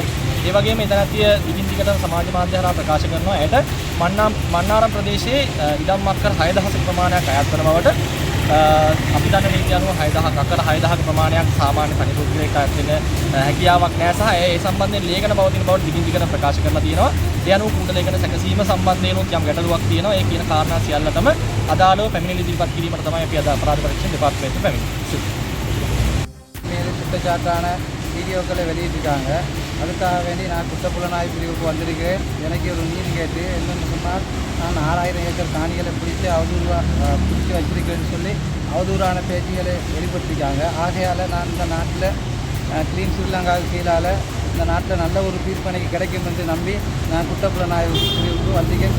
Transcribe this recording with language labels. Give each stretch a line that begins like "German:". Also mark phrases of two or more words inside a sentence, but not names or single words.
Sinhala: ඒ වගේම මේ දැනත්තිය දිගින් දිගට සමාජ මාධ්‍ය හරහා ප්‍රකාශ කරනවා ඇයට මන්නාරම් ප්‍රදේශයේ ඉඩම් මක්කර 6000ක ප්‍රමාණයක් අයත් වන බවට අපි දන්න නීති අනුව 6000ක් අකර 6000ක ප්‍රමාණයක් සාමාන්‍ය තනි පුද්ගලයෙක් අයත් වෙන හැකියාවක් නැහැ සහ ඒ සම්බන්ධයෙන් ලේඛන පවතින බවට දිගින් දිගට ප්‍රකාශ කරලා තියෙනවා. ඒ අනුව කුඩ ලේඛන සැකසීම සම්බන්ධයෙන් යම් ගැටලුවක් තියෙනවා. ඒ කියන කාරණා සියල්ලටම අදාළව පැමිණිලි ඉදිරිපත් කිරීමට තමයි අපි අද අපරාධ පරීක්ෂණ දෙපාර්තමේන්තුවට පැමිණෙන්නේ.
Tamil: மேலே குற்றச்சாட்டான வீடியோக்களை வெளியிட்டிருக்காங்க. அதுக்காக வேண்டி நான் குற்றப்புலனாய்வு பிரிவுக்கு வந்திருக்கிறேன். எனக்கு ஒரு நீதி கேட்டு என்னென்னு சொன்னால் நான் 6000 ஏக்கர் காணிகளை பிடித்து பிடிச்சி வச்சிருக்கிறேன்னு சொல்லி அவதூறான பேச்சுகளை வெளிப்படுத்திருக்காங்க. ஆகையால் நான் இந்த நாட்டில் க்ளீன் ஸ்ரீலங்காவுக்கு கீழால் இந்த நாட்டில் நல்ல ஒரு தீர்ப்பு எனக்கு கிடைக்கும் என்று நம்பி நான் குற்றப்புலனாய்வு பிரிவுக்கு வந்திருக்கேன்.